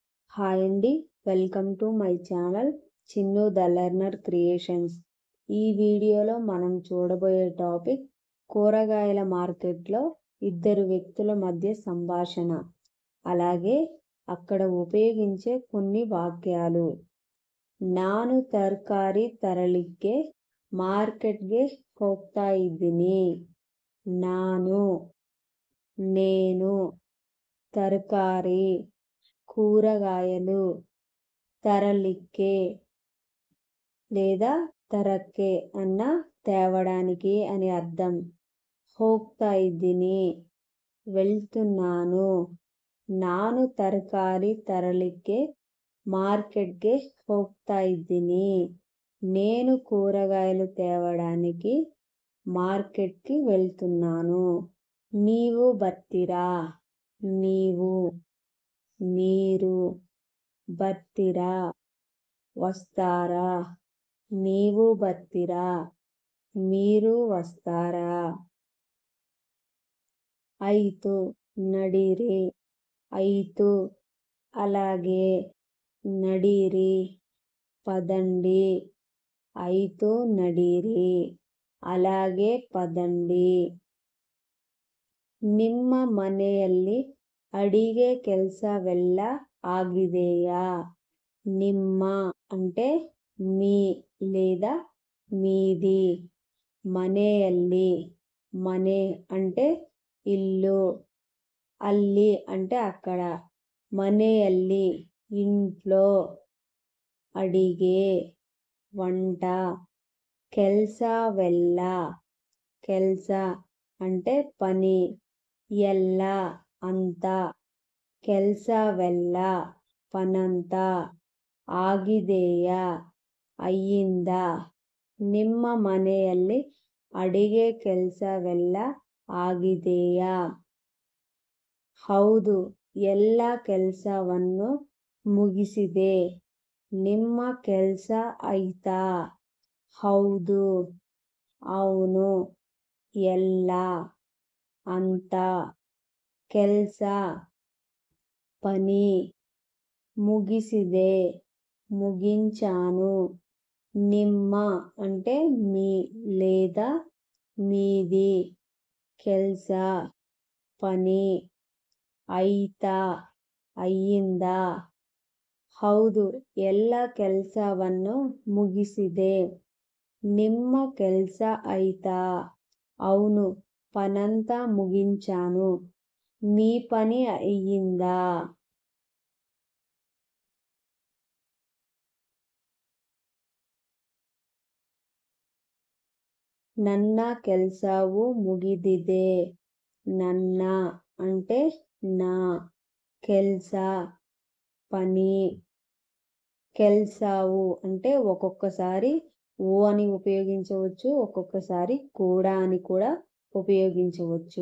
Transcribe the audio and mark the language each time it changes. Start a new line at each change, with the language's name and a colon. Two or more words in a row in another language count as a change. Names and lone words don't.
Telugu: హాయ్ అండి, వెల్కమ్ టు మై ఛానల్ చిన్ను ద లెర్నర్ క్రియేషన్స్. ఈ వీడియోలో మనం చూడబోయే టాపిక్ కూరగాయల మార్కెట్లో ఇద్దరు వ్యక్తుల మధ్య సంభాషణ, అలాగే అక్కడ ఉపయోగించే కొన్ని వాక్యాలు.
Kannada: ನಾನು ತರಕಾರಿ ತರಲಿಕ್ಕೆ ಮಾರ್ಕೆಟ್ಗೆ ಹೋಗ್ತಾ ಇದ್ದೀನಿ.
Telugu: నేను తరకారి కూరగాయలు, తరలిక్కే లేదా తరక్కే అన్న తేవడానికి అని అర్థం.
Kannada: ಹೋಗ್ತಾ ಇದ್ದೀನಿ వెళ్తున్నాను. ನಾನು ತರಕಾರಿ ತರಲಿಕ್ಕೆ మార్కెట్ಗೆ ಹೋಗ್ತಾ ఇದ್ದೀನಿ.
Telugu: నేను కూరగాయలు తేవడానికి మార్కెట్కి వెళ్తున్నాను.
Kannada: ನೀವು ಬರ್ತೀರಾ,
Telugu: నీవు, మీరు, ಬರ್ತೀರಾ వస్తారా, నీవు ಬರ್ತೀರಾ, మీరు వస్తారా.
Kannada: ಐತು ನಡಿರಿ,
Telugu: ఐతు అలాగే, నడిరి పదండి,
Kannada: ಐತು ನಡಿರಿ
Telugu: అలాగే పదండి.
Kannada: ನಿಮ್ಮ ಮನೆಯಲ್ಲಿ ಅಡಿಗೆ ಕೆಲಸವೆಲ್ಲ ಆಗಿದೆಯా.
Telugu: ನಿಮ್ಮ అంటే మీ లేదా మీది, మನೆಯಲ್ಲಿ మనే అంటే ఇల్లు, అల్లి అంటే అక్కడ, మನೆಯಲ್ಲಿ ఇంట్లో, అడిగే వంట,
Kannada: ಕೆಲಸವೆಲ್ಲ ಕೆಲಸ
Telugu: అంటే పని, ಎಲ್ಲ అంతా, ಕೆಲಸವೆಲ್ಲ పనంతా, ಆಗಿದೆಯా అయ్యిందా.
Kannada: ನಿಮ್ಮ ಮನೆಯಲ್ಲಿ ಅಡಿಗೆ ಕೆಲಸವೆಲ್ಲ ಆಗಿದೆಯಾ. ಹೌದು, ಎಲ್ಲ ಕೆಲಸವನ್ನು ಮುಗಿಸಿದೆ. ನಿಮ್ಮ ಕೆಲಸ ಆಯ್ತಾ. ಹೌದು,
Telugu: అవును, ಎಲ್ಲ అంత, ಕೆಲಸ పని, ముగిసిదే ముగించాను. ನಿಮ್ಮ అంటే మీ లేదా మీది, ಕೆಲಸ పని, ಆಯ್ತಾ అయ్యిందా.
Kannada: ಹೌದು, ಎಲ್ಲ ಕೆಲಸವನ್ನು ಮುಗಿಸಿದೆ. ನಿಮ್ಮ ಕೆಲಸ ಆಯ್ತಾ.
Telugu: అవును, పనంతా ముగించాను. మీ పని అయ్యిందా.
Kannada: ನನ್ನ ಕೆಲಸವು ಮುಗಿದಿದೆ.
Telugu: ನನ್ನ అంటే నా, ಕೆಲಸ పని, ಕೆಲಸವು అంటే ఒక్కొక్కసారి ఓ అని ఉపయోగించవచ్చు, ఒక్కొక్కసారి కూడా అని కూడా ఉపయోగించవచ్చు.